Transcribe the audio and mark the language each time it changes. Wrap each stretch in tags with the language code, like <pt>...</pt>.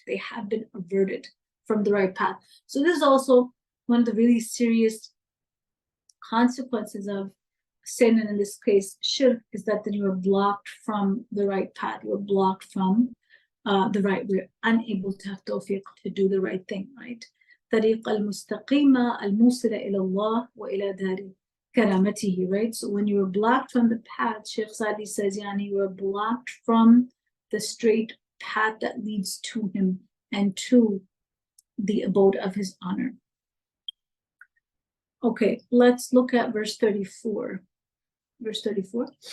<en>They have been averted from the right path. So this is also one of the really serious consequences of sin, and in this case, shirk, is that then you are blocked from the right path. You are blocked from the right. We're unable to have tawfiq to do the right thing, right?</en> <ar>طريق المستقيمة الموصلة إلى الله وإلى دار كرامته, right?</ar> <en>So when you are blocked from the path, Sheikh Sadi says, you are blocked from the straight path that leads to him and to the abode of his honor. Okay, let's look at verse 34. Verse 34.</en>